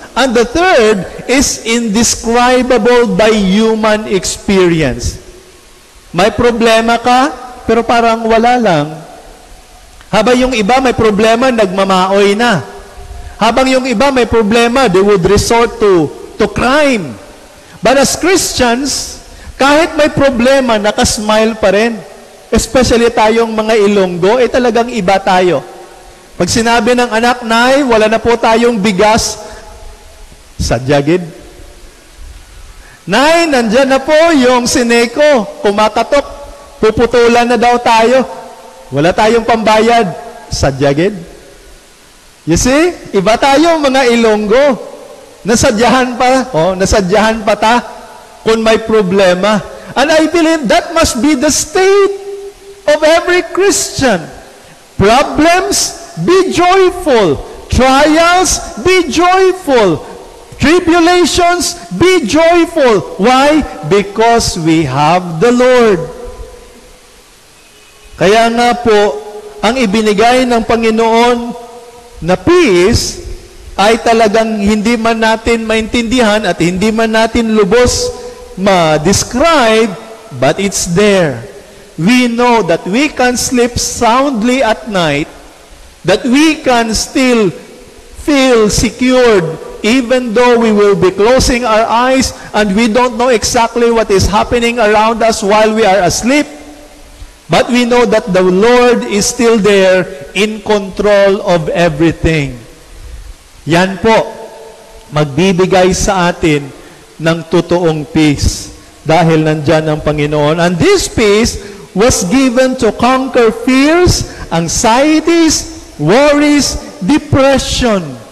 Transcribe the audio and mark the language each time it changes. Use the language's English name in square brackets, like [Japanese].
[English] And the third is indescribable by human experience. [Filipino] May problema ka, pero parang wala lang. Habang yung iba may problema, nagmamaoy na. Habang yung iba may problema, [English] they would resort to crime. But as Christians, [Filipino] kahit may problema, nakasmile pa rin. Especially tayong mga Ilonggo, talagang iba tayo. Pag sinabi ng anak, Nay, wala na po tayong bigas, sadyagid. Nay, nandyan na po yung sineko, kumakatok, puputulan na daw tayo. Wala tayong pambayad, sadyagid. [English] You see, [Filipino] iba tayo mga Ilonggo. [Hiligaynon] Nasadyahan pa ta kung may problema. [English] And I believe that must be the state of every Christian. Problems, be joyful. Trials, be joyful. Tribulations, be joyful. Why? Because we have the Lord. [Filipino] Kaya nga po, ang ibinigay ng Panginoon na peace ay talagang hindi man natin maintindihan at hindi man natin lubos ma-describe, [English] but it's there. We know that we can sleep soundly at night, that we can still feel secured even though we will be closing our eyes and we don't know exactly what is happening around us while we are asleep. But we know that the Lord is still there in control of everything. [Filipino] Yan po, magbibigay sa atin ng totoong peace dahil nandyan ang Panginoon. [English] And this peace was given to conquer fears, anxieties, worries, depression.